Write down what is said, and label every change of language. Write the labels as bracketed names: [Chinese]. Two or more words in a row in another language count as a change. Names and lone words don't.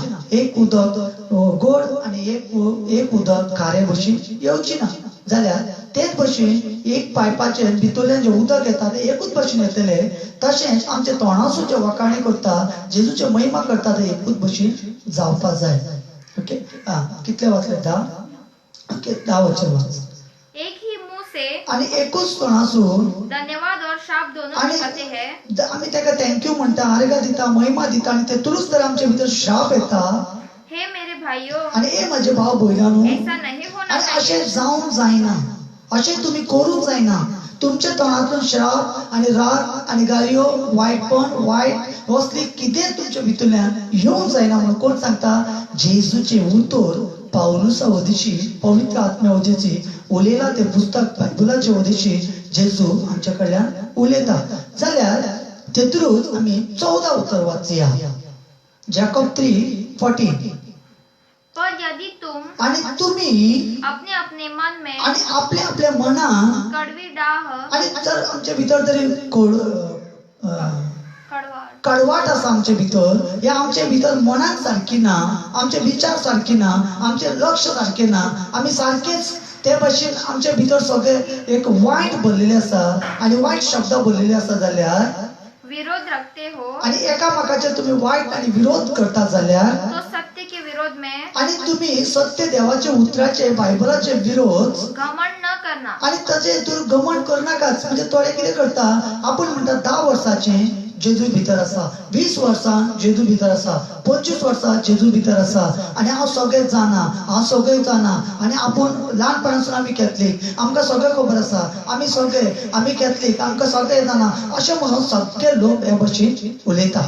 [Konkani] एक उदक गोड आनी एक उदक खारे भशेन येवची ना. जाल्यार तेच भशेन एक पायपाचेर भितरल्यान जें उदक येता तें एकूच भशेन येतले. तशेंच आमचे तोंडासून जे वखाणी करता, जेजूचे महिमा करता ते एकूच भशेन जावपा जाय. ओके, कितले वाचले? 10. ओके, 10 वचन वाच. [Hindi] एक ही मुंह से [Konkani] आणि एकूच तोंडासून [Hindi] धन्यवाद और शाप दोनों [Konkani] आणि [Hindi] कहते हैं. [Konkani] आम्ही त्याला थँक्यू म्हणता, आर्गा दिता, महिमा दिता, आणि तेतूनच तर आमच्या भितर श्राप येता. [Hindi] हे मेरे भाइयों, [Konkani] आणि हे माझे भाव भयणानो, [Hindi] ऐसा नहीं होना [Konkani] आणि [Hindi] चाहिए. [Konkani] असे जावंक जायना, असे तुम्ही करूंक जायना. तुमच्या तोंडातून श्राप आणि राग आणि गालयो, वायटपण, वायट वसली कितें तुमच्या भितरल्यान येवंक जायना म्हणून कोण सांगता? जेजूचे उतर पाऊलुसा वदेशी, पवित्र आत्म्या वदेशी उलयला ते पुस्तक बायबलाचे वदेशी जेजू आमच्या कडल्यान उलयता. जाल्यार तेतूच आमी 14 उतर वाचया. जॅकॉब 3:14. [Hindi] पर यदि तुम [Konkani] आणि तुम्ही [Hindi] अपने अपने मन में [Konkani] आणि आपल्या आपल्या मनात, [Hindi] कड़वी डाह, [Konkani] आणि जर आमच्या भितर तरी [Hindi] कड़वाहट, [Konkani] कडवाट आसा आमच्या भितर, या आमच्या भितर मनात सारखी ना, आमचे विचार सारखे ना, आमचे लक्ष सारखे ना, आम्ही सारखेच ते भाशेन आमच्या भितर सगळे एक वाईट बोललेले आसा आणि वाईट शब्द बोललेले आसा जाल्यार, [Hindi] विरोध रखते हो, [Konkani] आणि एकामेकाचे तुम्ही वाईट आणि विरोध करता जाल्यार, [Hindi] तो सत्य के विरोध में [Konkani] आणि तुम्ही सत्य देवाचे उतराचे बायबलाचे विरोध [Hindi] घमंड न करना. [Konkani] आणि त्याचे तुम्ही गमन करू नकाच. म्हणजे थोडे कितें करता, आपण म्हणटा 10 वर्साचे जेजू भितर आसा, 20 वर्सां जेजू भितर आसा, 25 वर्सां जेजू भितर आसा, आणि हांव सगळें जाणा, हांव सगळें जाणा, आणि आपण ल्हानपणासून आमी कॅथलीक, आमकां सगळें खबर आसा, आमी कॅथलीक, आमकां सगळें जाणा, अशें म्हणून सगळे लोक हे भशेन उलयता.